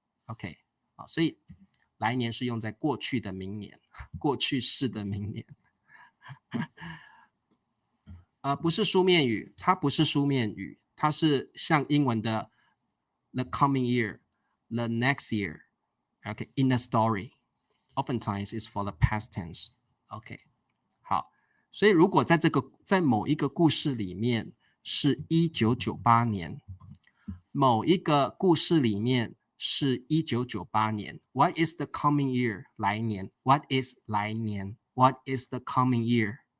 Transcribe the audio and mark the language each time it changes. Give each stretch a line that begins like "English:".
Chinese: OK， 好，所以来年是用在过去的明年，过去式的明年。不是书面语，它不是书面语，它是像英文的
English: the coming year, the next year. Okay, in the story, oftentimes is for the past tense.
Chinese: OK， 好，所以如果在某一个故事里面是1998年，某一个故事里面是1998年 ，
English: What is the coming year？来年 ，What is 来年 ？What is the coming year？